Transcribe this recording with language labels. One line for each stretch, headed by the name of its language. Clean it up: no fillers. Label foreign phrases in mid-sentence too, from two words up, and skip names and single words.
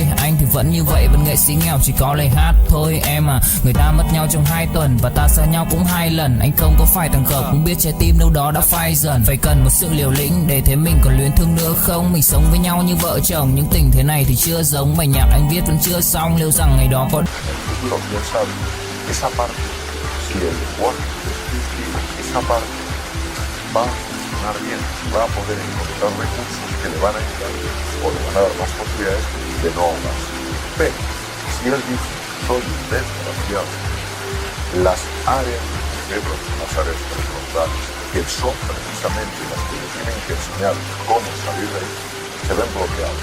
Vietnamese: Anh thì vẫn như vậy, vẫn nghệ sĩ nghèo chỉ có lời hát thôi. Em à, người ta mất nhau trong 2 tuần và ta xa nhau cũng 2 lần. Anh không có phải thằng khờ, cũng biết trái tim đâu đó đã phai dần. Phải cần một sự liều lĩnh để thấy mình còn luyến thương nữa không. Mình sống với nhau như vợ chồng, những tình thế này thì chưa giống. Bài nhạc anh viết vẫn chưa xong, liệu rằng ngày đó có
Spanish: Esa parte, si el lenguaje descriptivo, esa parte va a funcionar bien, va a poder encontrar recursos que le van a ayudar o le van a dar más posibilidades de no ahogarse. Pero si él dice soy un desgraciado, las áreas del cerebro, las áreas prefrontales, que son precisamente las que le tienen que enseñar cómo salir de ahí, se ven bloqueadas.